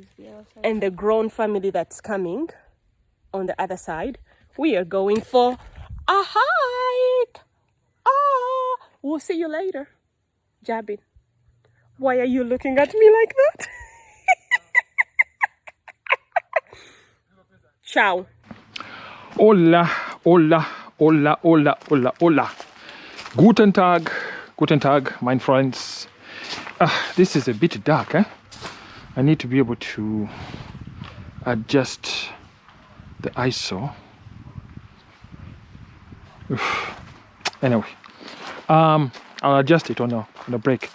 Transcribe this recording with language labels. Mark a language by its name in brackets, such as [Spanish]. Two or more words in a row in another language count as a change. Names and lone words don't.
[English] and the grown family that's coming on the other side. We are going for a hike. We'll see you later. Jabin, why are you looking at me like that? Ciao. [Spanish] Hola, hola, hola, hola, hola, hola. [German] Guten Tag, mein friends. [English] This is a bit dark, eh? I need to be able to adjust the ISO. Anyway, I'll adjust it on a break.